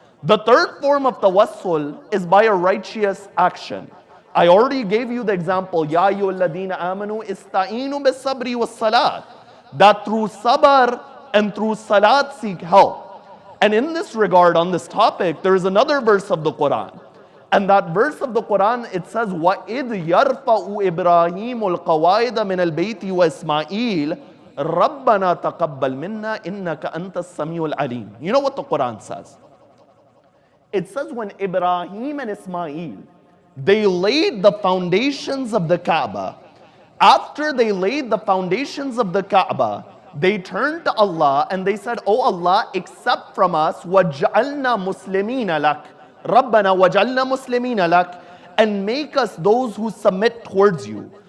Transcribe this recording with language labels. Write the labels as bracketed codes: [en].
[en] The third form of tawassul is by a righteous action. I already gave you the example, [ar] Ya ayyuhalladhina amanu ista'inu bis sabri was salat. [en] That through sabr and through salat seek help. And in this regard, on this topic, there is another verse of the Quran. And that verse of the Quran, it says, [ar] وَإِذْ يَرْفَعُ إِبْرَاهِيمُ الْقَوَائِدَ مِنَ الْبَيْتِ وَإِسْمَاعِيلُ رَبَّنَا تَقَبَّلْ مِنَّا إِنَّكَ أَنْتَ السَّمِيعُ الْعَلِيمُ. [en] You know what the Quran says? It says when Ibrahim and Ismail, they laid the foundations of the Kaaba. After they laid the foundations of the Kaaba, they turned to Allah and they said, "Oh Allah, accept from us, [ar] وَجْعَلْنَا مُسْلِمِينَ لَكَ رَبَّنَا وَجْعَلْنَا مُسْلِمِينَ لَكَ [en] and make us those who submit towards you."